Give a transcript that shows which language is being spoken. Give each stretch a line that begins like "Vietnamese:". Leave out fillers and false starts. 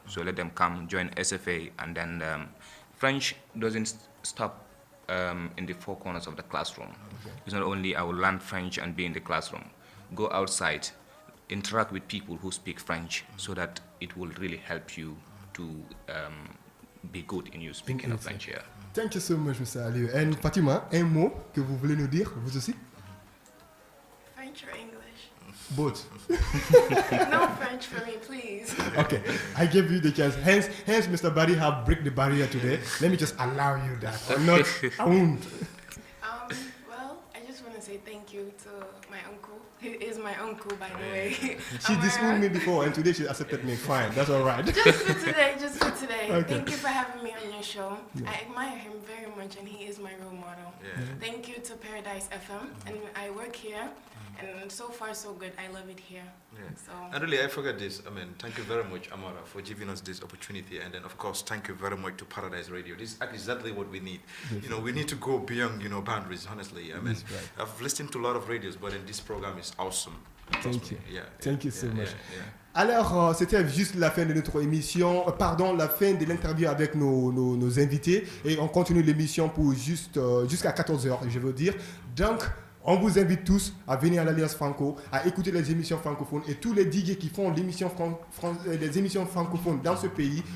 English: So let them come, join SFA, and then French doesn't stop in the 4 corners of the classroom. Okay. It's not only I will learn French and be in the classroom. Go outside, interact with people who speak French so that it will really help you to be good in your speaking of French here. Thank you so much, Mr. Aliou.
French: And Fatima, un mot que vous voulez nous dire, vous aussi?
English: French or English? Both. No French for me, please. Okay, I gave you the chance. Hence, Mr. Barry have break the barrier today. Let me just allow you that. Or not, I won't. Well, I just want to say thank you to my uncle. He is my uncle, by the way. She disowned me before, and today she accepted me. Fine, that's all right. Just for today. Okay. Thank you for having me on your show. Yeah. I admire him very much, and he is my role model. Yeah. Thank you to Paradise FM, and I work here. And so far, so good. I love it here. Yeah. So. And really, I forgot this. I mean, thank you very much, Amara, for giving us this opportunity. And then, of course, thank you very much to Paradise Radio. This is exactly what we need. We need to go beyond, boundaries, honestly. I mean, right. I've listened to a lot of radios, but this program is awesome. Thank you. Thank you so much.
French: Alors, c'était juste la fin de notre émission, la fin de l'interview avec nos invités. Et on continue l'émission pour jusqu'à 14h, je veux dire. Donc, on vous invite tous à venir à l'Alliance Franco, à écouter les émissions francophones et tous les DJ qui font les émissions francophones dans ce pays.